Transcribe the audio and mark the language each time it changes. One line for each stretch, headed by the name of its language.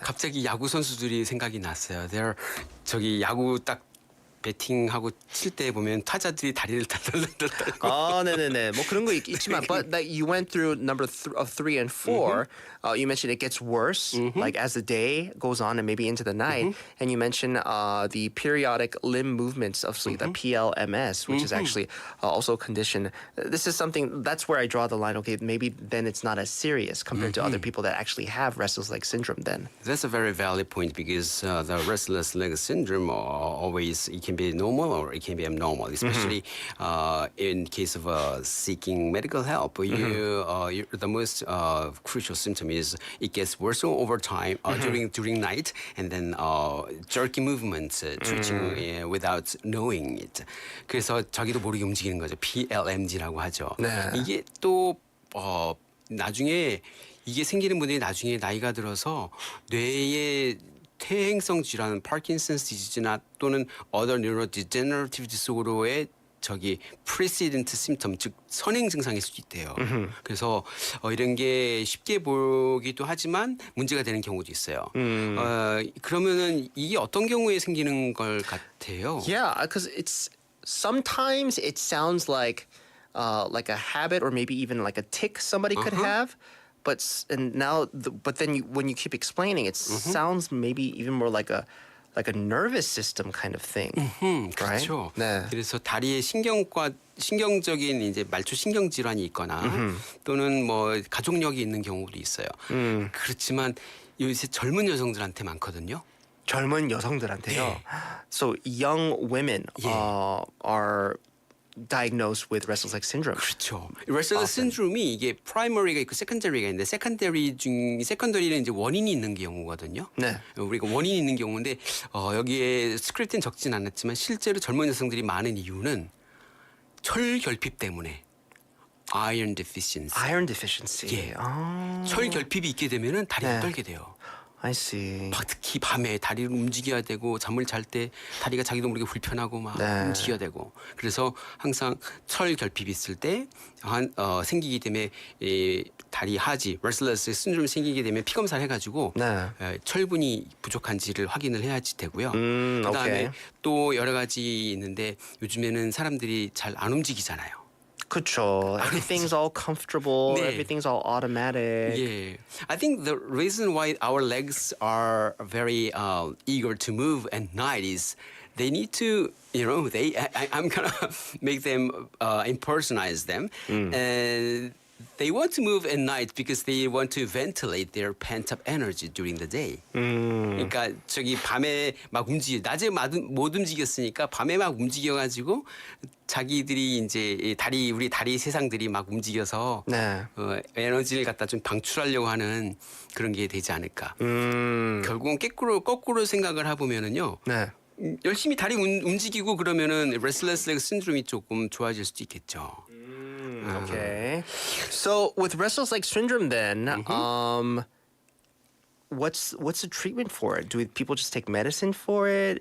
Korean: 갑자기 야구 선수들이 생각이 났어요. 저기 야구 딱 배팅하고 칠 때 보면 타자들이 다리를 달달달달 떨고. 네네네. 뭐 그런 거 있지만,
English: but that you went through number 3 and 4. You mentioned it gets worse, like as the day goes on and maybe into the night. And you mentioned the periodic limb movements of sleep, the PLMS, which is actually also a condition. This is something that's where I draw the line. Okay, maybe then it's not as serious compared to other people that actually have restless leg syndrome. Then That's a very valid point because the restless leg syndrome always it can be normal or it can be abnormal, especially in case of seeking medical help. The most crucial symptom is it gets worse over time during night, and then jerky movements, twitching without knowing it.
Korean: 그래서 자기도 모르게 움직이는 거죠. PLMG라고 하죠. 네. 이게 또 나중에 이게 생기는 분들이 나중에 나이가 들어서 뇌의 퇴행성 질환, 파킨슨스 디지즈나 또는
English: other neurodegenerative disorder
Korean: 의 precedent symptom, 즉 선행 증상일 수도 있대요. 그래서 이런 게 쉽게 보기도 하지만 문제가 되는 경우도 있어요. 그러면은 이게 어떤 경우에 생기는 걸 같아요?
English: yeah, because sometimes it sounds like a habit or maybe even like a tic somebody could have. But then when you keep explaining, it sounds maybe even more like a nervous system kind of thing, right?
Korean: 그렇죠. 네. 그래서 다리에 신경적인 이제 말초 신경 질환이 있거나 또는 뭐 가족력이 있는 경우도 있어요. 그렇지만 요새 젊은 여성들한테 많거든요. 젊은 여성들한테요. 네.
English: So young women are diagnosed with restless leg syndrome.
Korean: 그렇죠. restless syndrome이 이게 primary가 있고 secondary가 있는데 secondary는 이제 원인이 있는 경우거든요. 네. 우리가 원인이 있는 경우인데 여기에 스크립트는 적진 않았지만 실제로 젊은 여성들이 많은 이유는 철 결핍 때문에.
English: Iron deficiency. Iron deficiency.
Korean: 예. 철 결핍이 있게 되면은 다리가 떨게 돼요.
English: I see.
Korean: 특히 밤에 다리를 움직여야 되고 잠을 잘 때 다리가 자기도 모르게 불편하고 막 움직여야 되고 그래서 항상 철 결핍이 있을 때 생기기 때문에 다리 하지 restless syndrome 생기게 되면 피 검사를 해가지고 철분이 부족한지를 확인을 해야지 되고요. 그다음에 또 여러 가지 있는데 요즘에는 사람들이 잘 안 움직이잖아요. 그렇죠.
English: Everything's all comfortable.
Korean: 네.
English: Everything's all automatic. Yeah, I think the reason why our legs are very eager to move at night is they need to, I'm gonna make them impersonalize them, and they want to move at night because they want to ventilate their pent-up energy during the day.
Korean: 그러니까 밤에 막 낮에 못 움직였으니까 밤에 막 움직여가지고 자기들이 이제 우리 다리 세상들이 막 움직여서 에너지를 갖다 좀 방출하려고 하는 그런 게 되지 않을까. 결국은 거꾸로 생각을 해보면은요. 열심히 다리 움직이고 그러면은 restless leg syndrome이 조금 좋아질 수도 있겠죠.
English: Okay. So with restless leg syndrome then, what's the treatment for it? Do people just take medicine for it?